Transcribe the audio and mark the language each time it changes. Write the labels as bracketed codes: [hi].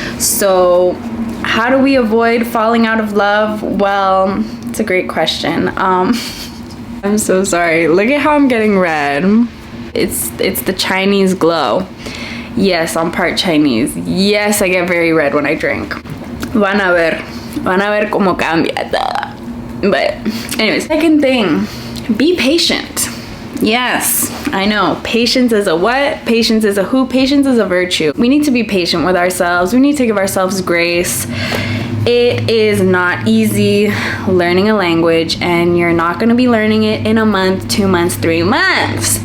[en] So how do we avoid falling out of love? Well, it's a great question. I'm so sorry. Look at how I'm getting red. It's the Chinese glow. Yes, I'm part Chinese. Yes, I get very red when I drink. [es] Van a ver cómo cambia todo. [en] But anyways, second thing, be patient. Yes, I know. Patience is a what? Patience is a who? Patience is a virtue. We need to be patient with ourselves. We need to give ourselves grace. It is not easy learning a language, and you're not going to be learning it in a month, 2 months, 3 months.